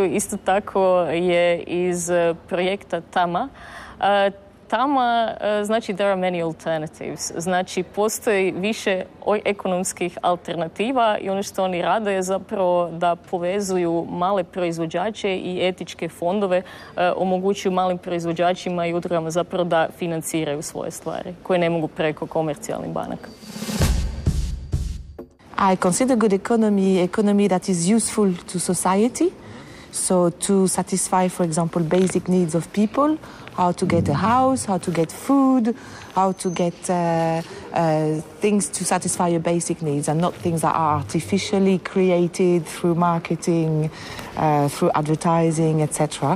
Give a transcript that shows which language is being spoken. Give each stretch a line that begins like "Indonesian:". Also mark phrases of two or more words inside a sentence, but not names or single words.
Croatian: Isto tako je iz projekta TAMA. TAMA znači
English: there are many alternatives.
Croatian: Znači postoji više ekonomskih alternativa i ono što oni rade je zapravo da povezuju male proizvođače i etičke fondove, omogućuju malim proizvođačima i udrugama zapravo da financiraju svoje stvari koje ne mogu preko komercijalnih banaka.
English: I consider good economy that is useful to society, so to satisfy, for example, basic needs of people, how to get a house, how to get food, how to get things to satisfy your basic needs and not things that are artificially created through marketing, through advertising, etc.